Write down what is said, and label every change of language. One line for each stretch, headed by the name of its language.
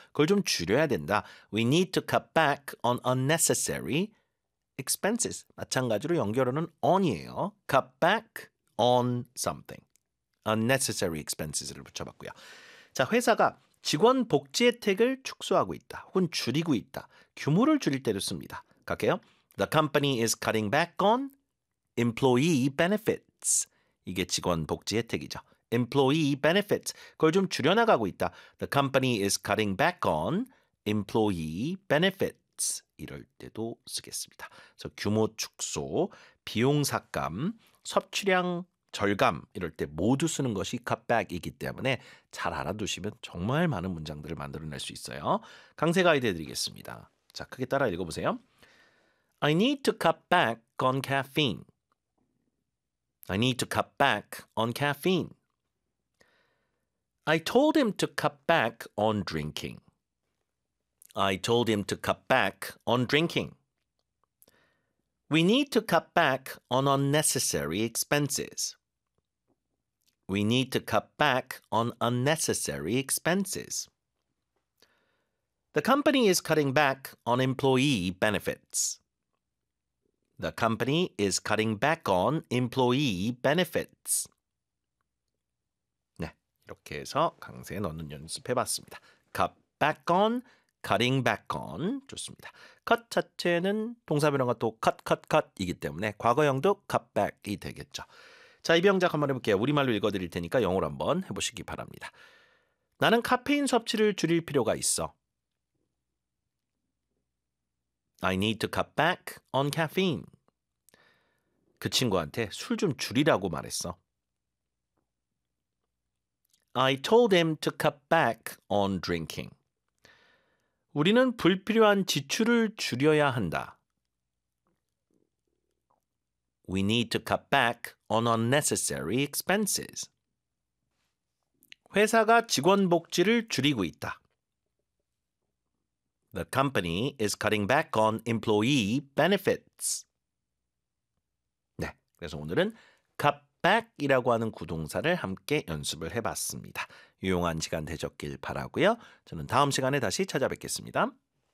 Korean: 그걸 좀 줄여야 된다.
English: We need to cut back on unnecessary expenses.
Korean: 마찬가지로 연결어는 on이에요.
English: Cut back on something. Unnecessary expenses를 붙여봤고요.
Korean: 자, 회사가 직원 복지 혜택을 축소하고 있다. 혹은 줄이고 있다. 규모를 줄일 때도 씁니다. 갈게요.
English: The company is cutting back on employee benefits.
Korean: 이게 직원 복지 혜택이죠.
English: Employee benefits.
Korean: 그걸 좀 줄여나가고 있다.
English: The company is cutting back on employee benefits.
Korean: 이럴 때도 쓰겠습니다. 그래서 규모 축소, 비용 삭감, 섭취량 절감 이럴 때 모두 쓰는 것이 cutback이기 때문에 잘 알아두시면 정말 많은 문장들을 만들어낼 수 있어요. 강세 가이드 해드리겠습니다. 자, 크게 따라 읽어보세요.
English: I need to cut back on caffeine. I need to cut back on caffeine. I told him to cut back on drinking. I told him to cut back on drinking. We need to cut back on unnecessary expenses. We need to cut back on unnecessary expenses. The company is cutting back on employee benefits. The company is cutting back on employee benefits.
Korean: 네, 이렇게 해서 강세에 넣는 연습해봤습니다.
English: Cut back on, cutting back on.
Korean: 좋습니다. Cut 자체는 동사 변형과 또 cut, cut, cut이기 때문에 과거형도 cut back이 되겠죠. 자, 이 병작 한번 해볼게요. 우리말로 읽어드릴 테니까 영어로 한번 해보시기 바랍니다. 나는 카페인 섭취를 줄일 필요가 있어.
English: I need to cut back on caffeine.
Korean: 그 친구한테 술 좀 줄이라고 말했어.
English: I told him to cut back on drinking.
Korean: 우리는 불필요한 지출을 줄여야 한다.
English: We need to cut back on unnecessary expenses.
Korean: 회사가 직원 복지를 줄이고 있다.
English: The company is cutting back on employee benefits.
Korean: 네, 그래서 오늘은 cut back이라고 하는 구동사를 함께 연습을 해봤습니다. 유용한 시간 되셨길 바라고요. 저는 다음 시간에 다시 찾아뵙겠습니다.